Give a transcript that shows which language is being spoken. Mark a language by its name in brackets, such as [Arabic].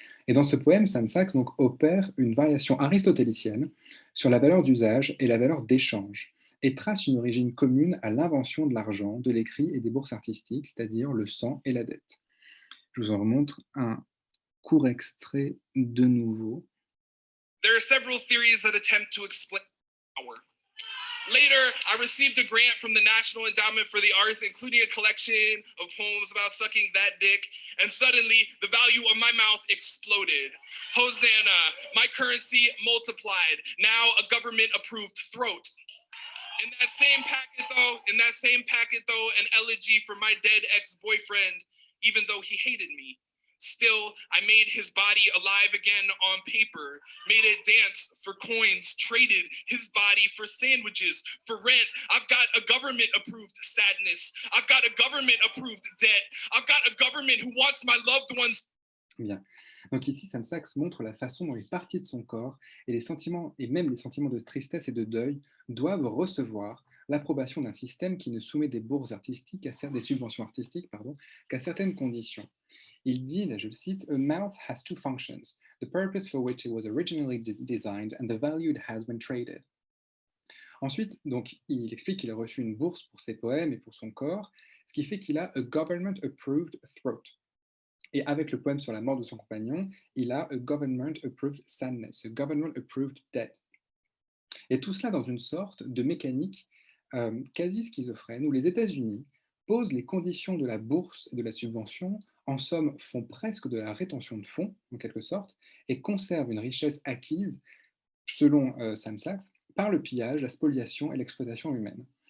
[French] Et dans ce poème, Sam Sachs donc opère une variation aristotélicienne sur la valeur d'usage et la valeur d'échange, et trace une origine commune à l'invention de l'argent, de l'écrit et des bourses artistiques, c'est-à-dire le sang et la dette. Je vous en remontre un court extrait de nouveau. [English] There are several theories that attempt to explain power. Later, I received a grant from the National Endowment for the Arts, including a collection of poems about sucking that dick, and suddenly the value of my mouth exploded. Hosanna, my currency multiplied, now a government-approved throat. In that same packet, though, an elegy for my dead ex-boyfriend, even though he hated me. Still, I made his body alive again on paper, made it dance for coins, traded his body for sandwiches, for rent. I've got a government-approved sadness. I've got a government-approved debt. I've got a government who wants my loved ones. [French] Bien. Donc ici, Sam Sachs montre la façon dont les parties de son corps et les sentiments, et même les sentiments de tristesse et de deuil, doivent recevoir l'approbation d'un système qui ne soumet des bourses artistiques, des subventions artistiques, qu'à certaines conditions. Il dit, là je le cite, [English] A mouth has two functions, the purpose for which it was originally designed and the value it has when traded. [French] Ensuite, donc, il explique qu'il a reçu une bourse pour ses poèmes et pour son corps, ce qui fait qu'il a [English] a government-approved throat. [French] Et avec le poème sur la mort de son compagnon, il a [English] a government-approved sadness, a government-approved death. [French] Et tout cela dans une sorte de mécanique quasi schizophrène où les États-Unis posent les conditions de la bourse et de la subvention, en somme font presque de la rétention de fonds, en quelque sorte, et conservent une richesse acquise, selon Sam Sachs, par le pillage, la spoliation et l'exploitation humaine.